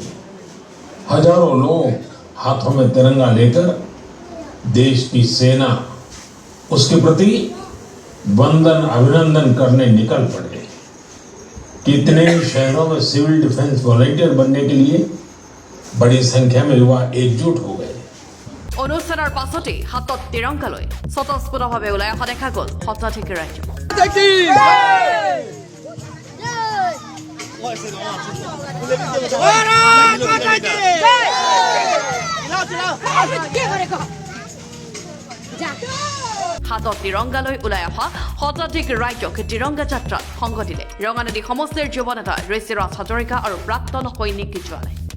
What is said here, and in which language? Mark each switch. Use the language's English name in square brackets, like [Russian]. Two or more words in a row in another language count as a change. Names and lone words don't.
[Hindi] हजारों लोग हाथों में तिरंगा लेकर देश की सेना उसके प्रति वंदन अभिनंदन करने निकल पड़े। कितने शहरों में सिविल डिफेंस वॉलंटियर बनने के लिए बड़ी संख्या में युवा एकजुट हो गए। [Assamese] অনুষ্ঠানৰ পাছতে হাতত তিৰংগা লৈ স্বতঃস্ফূৰ্তভাৱে ওলাই অহা দেখা গ'ল শতাধিক ৰাইজ। হাতত তিৰংগা লৈ ওলাই অহা শতাধিক ৰাইজক তিৰংগা যাত্ৰাত সংগ দিলে ৰঙানদী সমষ্টিৰ যুৱ নেতা ঋষিৰাজ হাজৰিকা আৰু প্ৰাক্তন সৈনিক জোৱানে।